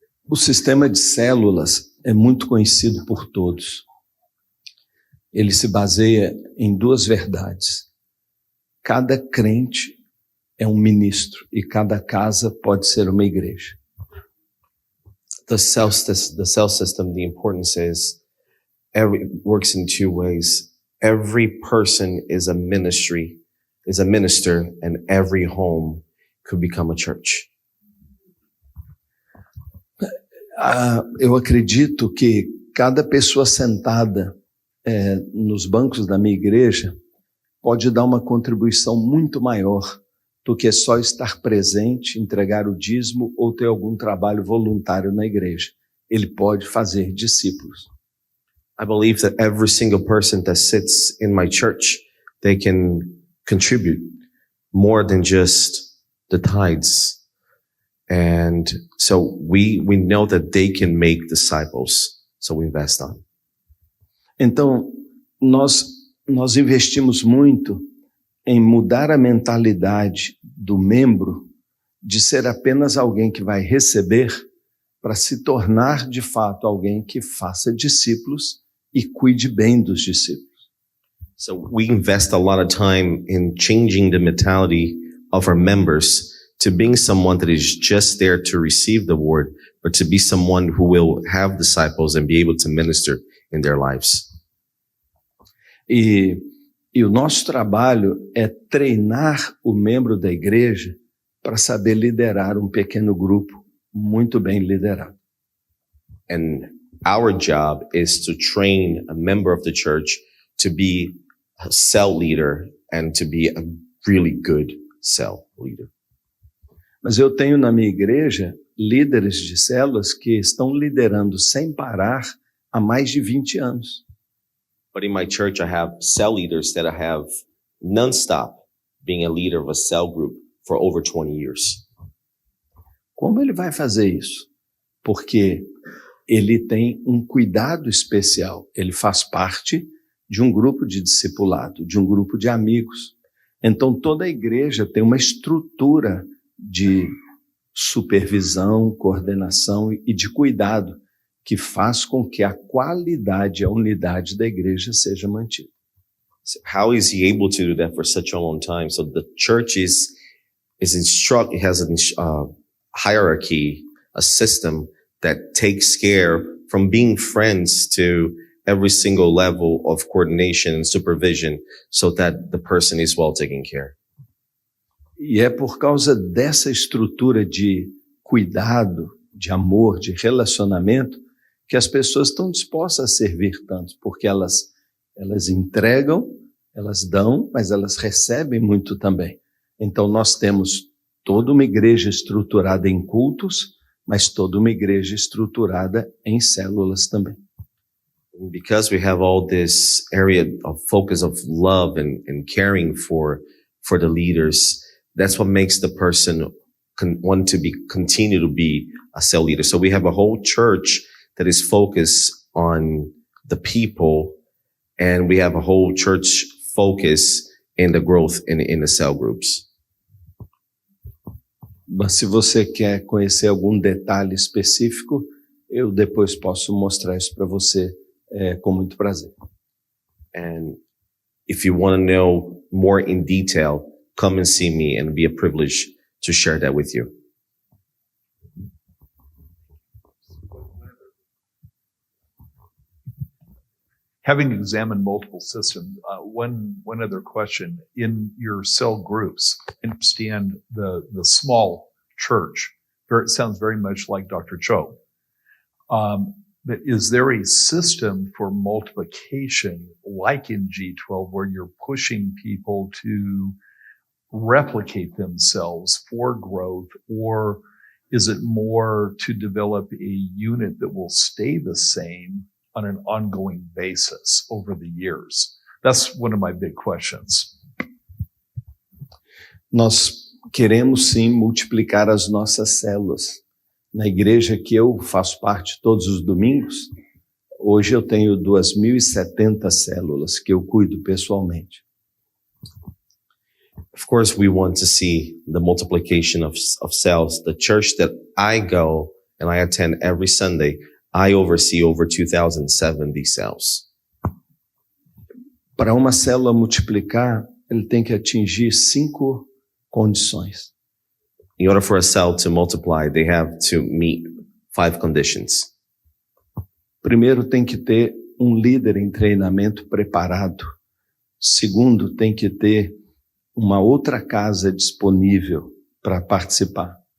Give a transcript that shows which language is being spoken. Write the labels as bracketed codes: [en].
[pt] O sistema de células é muito conhecido por todos. Ele se baseia em duas verdades. Cada crente é um ministro e cada casa pode ser uma igreja. [en] The cell system, the importance is works in two ways. Every person is a minister, and every home could become a church. [pt] Eu acredito que cada pessoa sentada nos bancos da minha igreja pode dar uma contribuição muito maior do que só estar presente, entregar o dízimo ou ter algum trabalho voluntário na igreja. Ele pode fazer discípulos. [en] I believe that every single person that sits in my church, they can contribute more than just the tithes. And so we know that they can make disciples, so we invest on. [pt] Então, nós investimos muito em mudar a mentalidade do membro de ser apenas alguém que vai receber para se tornar, de fato, alguém que faça discípulos e cuide bem dos discípulos. [en] So we invest a lot of time in changing the mentality of our members to being someone that is just there to receive the word, but to be someone who will have disciples and be able to minister in their lives. [pt] E o nosso trabalho é treinar o membro da igreja para saber liderar um pequeno grupo muito bem liderado. [en] And our job is to train a member of the church to be a cell leader and to be a really good cell leader. [pt] Mas eu tenho na minha igreja líderes de células que estão liderando sem parar há mais de 20 anos. [en] But in my church, I have cell leaders that I have nonstop being a leader of a cell group for over 20 years. [pt] Como ele vai fazer isso? Porque ele tem um cuidado especial. Ele faz parte de um grupo de discipulado, de um grupo de amigos. Então, toda a igreja tem uma estrutura de supervisão, coordenação e de cuidado que faz com que a qualidade e a unidade da igreja seja mantida. [en] So how is he able to do that for such a long time? So the church it has a hierarchy, a system that takes care from being friends to every single level of coordination and supervision so that the person is well taken care. [pt] E é por causa dessa estrutura de cuidado, de amor, de relacionamento, que as pessoas estão dispostas a servir tanto, porque elas entregam, elas dão, mas elas recebem muito também. Então nós temos toda uma igreja estruturada em cultos, mas toda uma igreja estruturada em células também. [en] Because we have all this area of focus of love and caring for the leaders, that's what makes the person want to continue to be a cell leader. So we have a whole church that is focused on the people, and we have a whole church focus in the growth in the cell groups. [pt] Mas se você quer conhecer algum detalhe específico, eu depois posso mostrar isso para você com muito prazer. [en] And if you want to know more in detail, come and see me, and it'll be a privilege to share that with you. Having examined multiple systems, one other question. In your cell groups, I understand the small church. It sounds very much like Dr. Cho. But is there a system for multiplication like in G12 where you're pushing people to replicate themselves for growth, or is it more to develop a unit that will stay the same on an ongoing basis over the years? That's one of my big questions. [pt] Nós queremos sim multiplicar as nossas células. Na igreja que eu faço parte todos os domingos, hoje eu tenho 2.070 células que eu cuido pessoalmente. [en] Of course, we want to see the multiplication of cells. The church that I go and I attend every Sunday, I oversee over 2,070 cells. [pt] Para uma célula multiplicar, ele tem que atingir 5 condições. [en] In order for a cell to multiply, they have to meet 5 conditions. [pt] Primeiro, tem que ter um líder em treinamento preparado. Segundo, tem que ter uma outra casa disponível para participar.